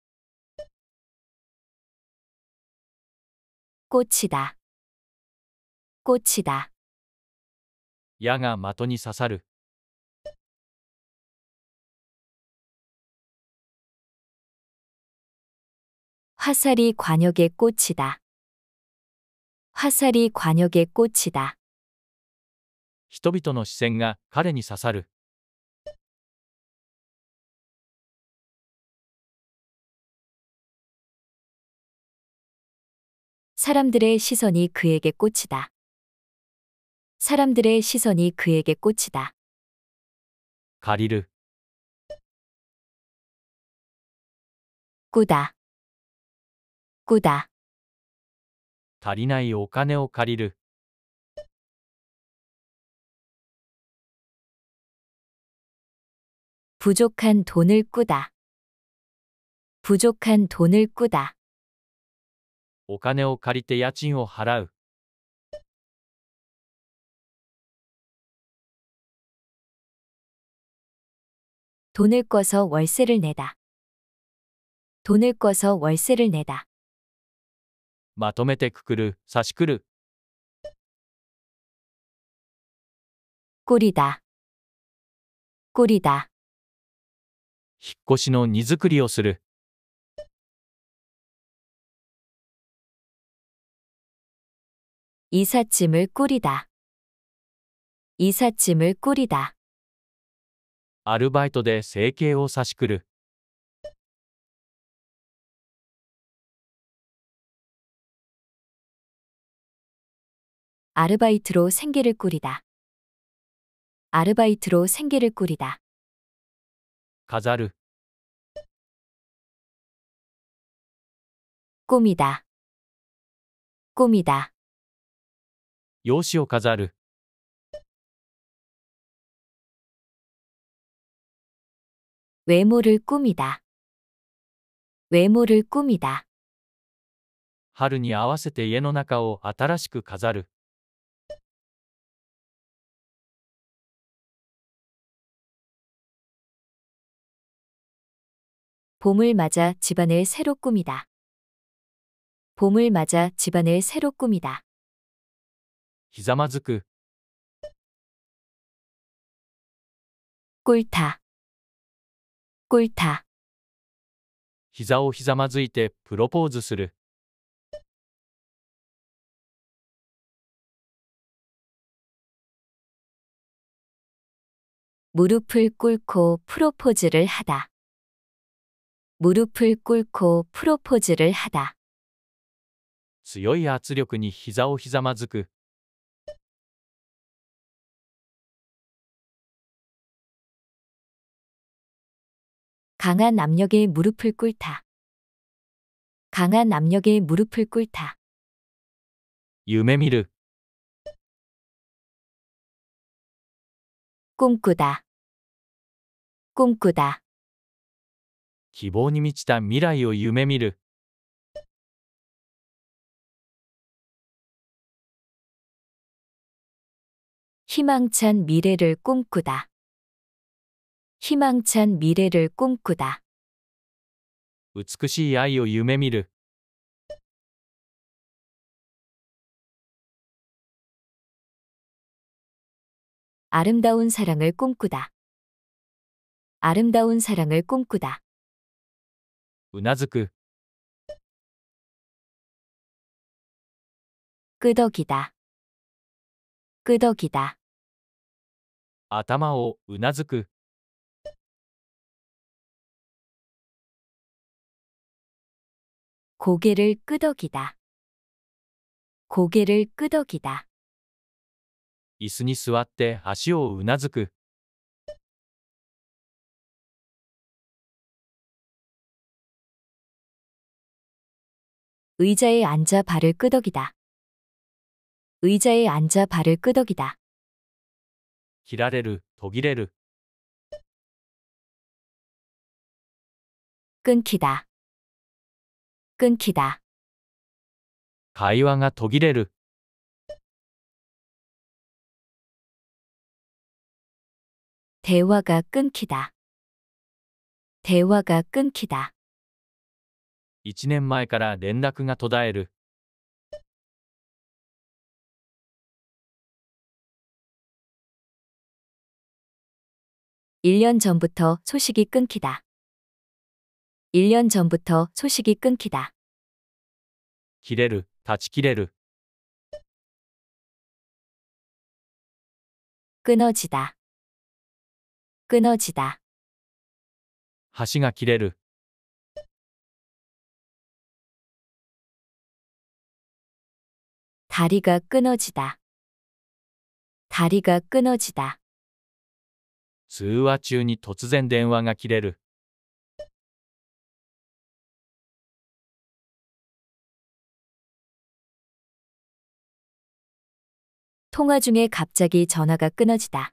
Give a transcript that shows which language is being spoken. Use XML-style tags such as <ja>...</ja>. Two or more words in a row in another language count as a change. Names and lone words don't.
<ko>꽂히다. 꽂히다.</ko> <ja>矢が的に刺さる。</ja> <ko>화살이 관역에 꽂히다. 화살이 관역에 꽂히다.</ko> <ja>人々の視線が彼に刺さる。</ja> <ko>사람들의 시선이 그에게 꽂히다. 사람들의 시선이 그에게 꽂히다.</ko> <ja>借りる。</ja> <ko>꾸다. 꾸다.</ko> <ja>足りないお金を借りる。</ja> <ko>부족한 돈을 꾸다. 부족한 돈을 꾸다.</ko> <ja>お金を借りて家賃を払う。</ja> <ko>돈을 꿔서 월세를 내다. 돈을 꿔서 월세를 내다.</ko> <ja>まとめてくくる、差しくる。</ja> <ko>꾸리다. 꾸리다.</ko> <ja>引っ越しの荷造りをする。</ja> <ko>이삿짐을 꾸리다. 이삿짐을 꾸리다.</ko> <ja>アルバイトで生計を差しくる。</ja> <ko>아르바이트로 생계를 꾸리다. 아르바이트로 생계를 꾸리다.</ko> <ja>飾る。</ja> <ko>꾸미다. 꾸미다.</ko> <ja>用紙を飾る。</ja> <ko>외모를 꾸미다. 외모를 꾸미다.</ko> <ja>春に合わせて家の中を新しく飾る。</ja> <ko>봄을 맞아 집안을 새로 꾸미다. 봄을 맞아 집안을 새로 꾸미다.</ko> <ja>ひざまずく。</ja> <ko>꿇다. 꿇다.</ko> <ja>膝をひざまずいてプロポーズする。</ja> <ko>무릎을 꿇고 프로포즈를 하다. 무릎을 꿇고 프로포즈를 하다.</ko> <ja>強い圧力に膝をひざまずく。</ja> <ko>강한 압력에 무릎을 꿇다. 강한 압력에 무릎을 꿇다.</ko> <ja>夢見る。</ja> <ko>꿈꾸다. 꿈꾸다.</ko> <ja>希望に満ちた未来を夢見る。</ja> <ko>희망찬 미래를 꿈꾸다. 희망찬 미래를 꿈꾸다.</ko> <ja>美しい愛を夢見る。</ja> <ko>아름다운 사랑을 꿈꾸다. 아름다운 사랑을 꿈꾸다.</ko> <ja>うなずく。</ja> <ko>끄덕이다. 끄덕이다.</ko> <ja>頭をうなずく。</ja> <ko>고개를 끄덕이다. 고개를 끄덕이다.</ko> <ja>椅子に座って足をうなずく。</ja> <ko>의자에 앉아 발을 끄덕이다. 의자에 앉아 발을 끄덕이다.</ko> <ja>切られる、途切れる。</ja> <ko>끊기다. 끊기다.</ko> <ja>会話が途切れる。</ja> <ko>대화가 끊기다. 대화가 끊기다.</ko> <ja>1 年前から連絡が途絶える。</ja> <ko>1년 전부터 소식이 끊기다. 1년 전부터 소식이 끊기다.</ko> <ja>切れる、断ち切れる。</ja> <ko>끊어지다. 끊어지다.</ko> <ja>橋が切れる。</ja> <ko>다리가 끊어지다. 다리가 끊어지다.</ko> <ja>通話中に突然電話が切れる。</ja> <ko>통화 중에 갑자기 전화가 끊어지다.</ko>